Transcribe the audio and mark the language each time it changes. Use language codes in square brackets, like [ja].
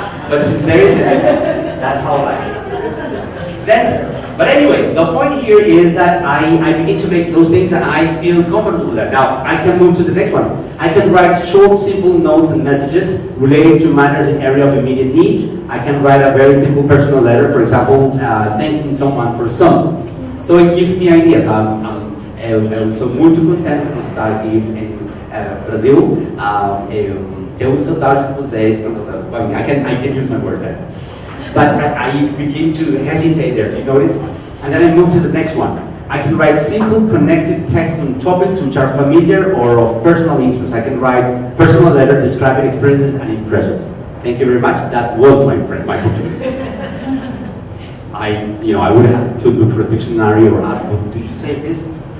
[en] But since there isn't, that's how I But anyway, the point here is that I begin to make those things and I feel comfortable with that. Now, I can move to the next one. I can write short, simple notes and messages relating to matters in area of immediate need. I can write a very simple personal letter, for example, thanking someone for something. So it gives me ideas. [pt] Eu estou muito contente por estar aqui em Brasil. Eu tenho saudade de vocês. [en] I can use my words there. But I begin to hesitate there, do you notice? And then I move to the next one. I can write simple connected text on topics which are familiar or of personal interest. I can write personal letters describing experiences and impressions. Thank you very much. That was my Portuguese. I would have to look for a dictionary or ask, well, did you say this?